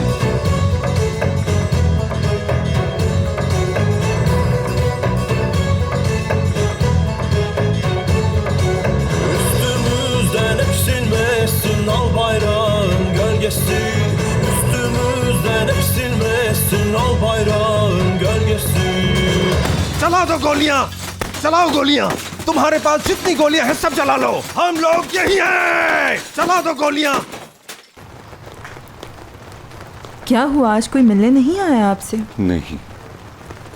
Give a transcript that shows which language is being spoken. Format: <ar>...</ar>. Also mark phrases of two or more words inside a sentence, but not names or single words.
<tr>Üstümüzden eksilmesin al bayrağın gölgesi. Üstümüzden eksilmesin al bayrağın gölgesi.</tr> <hi>चला दो गोलियां, चलाओ गोलियां। तुम्हारे पास जितनी गोलियां हैं सब चला लो। हम लोग यही हैं। चला दो गोलियां। क्या हुआ, आज कोई मिलने नहीं आया आपसे? नहीं,</hi>